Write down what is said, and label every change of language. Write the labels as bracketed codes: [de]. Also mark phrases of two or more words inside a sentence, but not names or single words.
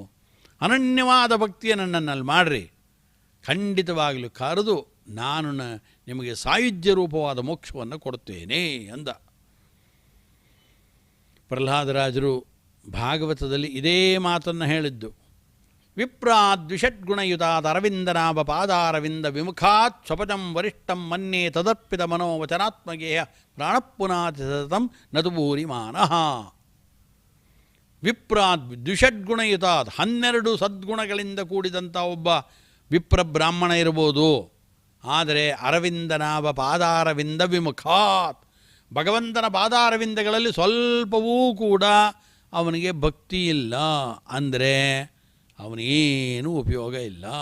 [kn] ಅನನ್ಯವಾದ ಭಕ್ತಿಯನ್ನು ನನ್ನಲ್ಲಿ ಮಾಡಿರಿ. ಖಂಡಿತವಾಗಲೂ ಕರೆದು ನಾನು ನಿಮಗೆ ಸಾಯುಜ್ಯ ರೂಪವಾದ ಮೋಕ್ಷವನ್ನು ಕೊಡ್ತೇನೆ ಅಂದ. ಪ್ರಹ್ಲಾದರಾಜರು ಭಾಗವತದಲ್ಲಿ ಇದೇ ಮಾತನ್ನು ಹೇಳಿದ್ದು. [sa] ವಿಪ್ರಾದ್ವಿಷಡ್ಗುಣಯುತಾದ ಅರವಿಂದನಾಭ ಪಾದಾರವಿಂದ ವಿಮುಖಾತ್ ಸ್ವಪಜಂ ವರಿಷ್ಠಂ ಮನ್ಯೇ ತದರ್ಪಿತ ಮನೋವಚನಾತ್ಮಗೇಯ ಪ್ರಾಣಪುನಾತಿ ಸತತಂ ನತು ಭೂರಿಮಾನಃ. [kn] ವಿಪ್ರಾದ್ವಿಷಡ್ಗುಣಯುತಾದ 12 ಸದ್ಗುಣಗಳಿಂದ ಕೂಡಿದಂಥ ಒಬ್ಬ ವಿಪ್ರ ಬ್ರಾಹ್ಮಣ ಇರ್ಬೋದು. ಆದರೆ [sa] ಅರವಿಂದನಾಭ ಪಾದಾರವಿಂದ ವಿಮುಖಾತ್, [kn] ಭಗವಂತನ ಪಾದಾರವಿಂದಗಳಲ್ಲಿ ಸ್ವಲ್ಪವೂ ಕೂಡ ಅವನಿಗೆ ಭಕ್ತಿ ಇಲ್ಲ ಅಂದರೆ ಅವನೇನೂ ಉಪಯೋಗ ಇಲ್ಲ.